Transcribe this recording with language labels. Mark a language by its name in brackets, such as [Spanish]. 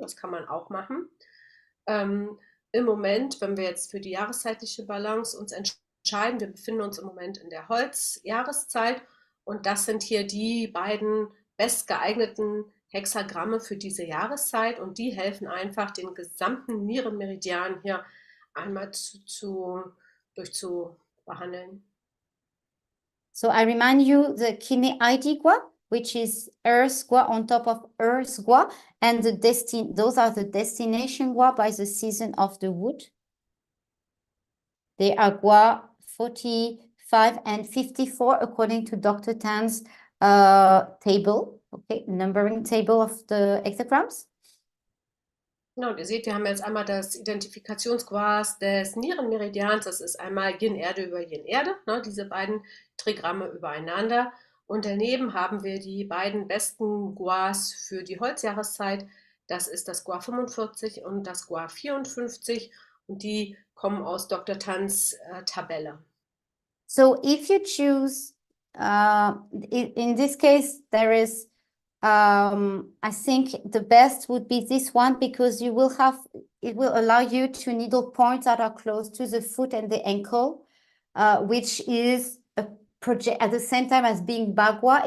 [German] Das kann man auch machen. Im Moment, wenn wir jetzt für die jahreszeitliche Balance uns entscheiden, wir befinden uns im Moment in der Holzjahreszeit, und das sind hier die beiden bestgeeigneten Hexagramme für diese Jahreszeit, und die helfen einfach, den gesamten Nierenmeridian hier einmal durchzubehandeln. [English] So I remind you the kidney ID gua, which is Earth gua on top of Earth gua, and those are the destination gua by the season of the wood. They are gua 45 and 54 according to Dr. Tan's table, okay, numbering table of the hexagrams. [German] Ja, und ihr seht, wir haben jetzt einmal das Identifikationsgras des Nierenmeridians. Das ist einmal Yin-Erde über Yin-Erde, diese beiden Trigramme übereinander. Und daneben haben wir die beiden besten Guas für die Holzjahreszeit. Das ist das Gua 45 und das Gua 54. Und die kommen aus Dr. Tans Tabelle. [English] So if you choose, in this case, there is, I think the best would be this one, because it will allow you to needle points that are close to the foot and the ankle, which is a project at the same time as being Bagua.